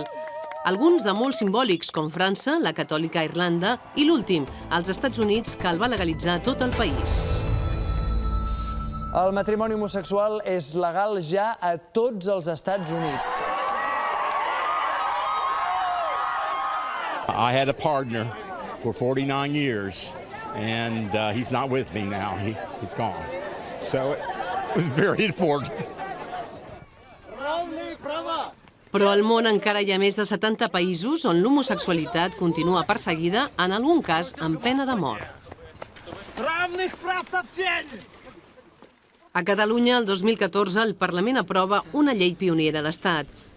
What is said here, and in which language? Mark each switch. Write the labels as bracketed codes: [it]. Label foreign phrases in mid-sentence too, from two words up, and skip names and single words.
[ca] Alguns de molt simbòlics, com França, la catòlica Irlanda i l'últim, els Estats Units, que el va legalitzar a tot el país. El matrimoni homosexual és legal ja a tots els Estats Units. [en] I had a partner for 49 years, and he's not with me now. He's gone. So it was very important. [ca] Però al món encara hi ha més de 70 països on l'homosexualitat continua perseguida, en algun cas amb pena de mort. A Catalunya, el 2014, el Parlament aprova una llei pionera a l'Estat.